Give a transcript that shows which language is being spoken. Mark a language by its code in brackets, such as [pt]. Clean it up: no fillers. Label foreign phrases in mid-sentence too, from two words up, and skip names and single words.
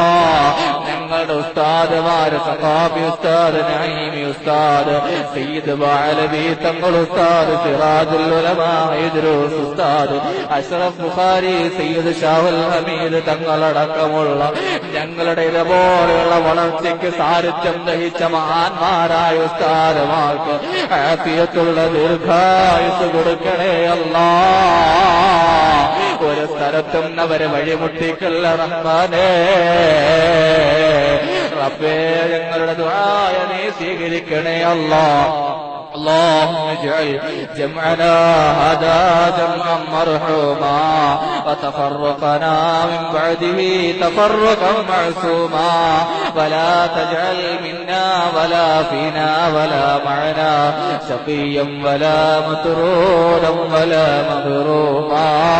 [ml] ഞങ്ങളുടെ ഉസ്താദുമാര്, സഖാഫി ഉസ്താദ്, നഈമി ഉസ്താദ്, സയ്യിദ് ബാലവി തങ്ങൾ ഉസ്താദ്, സിറാജുൽ ഉലമാ ഇദ്രീസ് ഉസ്താദ്, അഷ്റഫ് ബുഖാരി, സയ്യിദ് ഷാഹുൽ ഹമീദ് തങ്ങളടക്കമുള്ള ഞങ്ങളുടെ ഇതുപോലെയുള്ള വളർച്ചയ്ക്ക് സാരഥ്യം ദഹിച്ച മഹാന്മാരായ ഉസ്താദുമാർക്ക് ആഫിയത്തുള്ള ദീർഘായുസ് കൊടുക്കണേ അല്ലാ. ഒരു സ്ഥലത്തും അവരെ വഴിമുട്ടിക്കല്ല റഹ്മാനേ. റബ്ബേ, ഞങ്ങളുടെ ദുആ നീ സ്വീകരിക്കണേ അല്ലാ. [ar] اللهم اجعل جمعنا هذا جمعا مرحوما وتفرقنا من بعده تفرقا معصوما ولا تجعل منا ولا فينا ولا معنا شقيا ولا مطرودا ولا مغروما.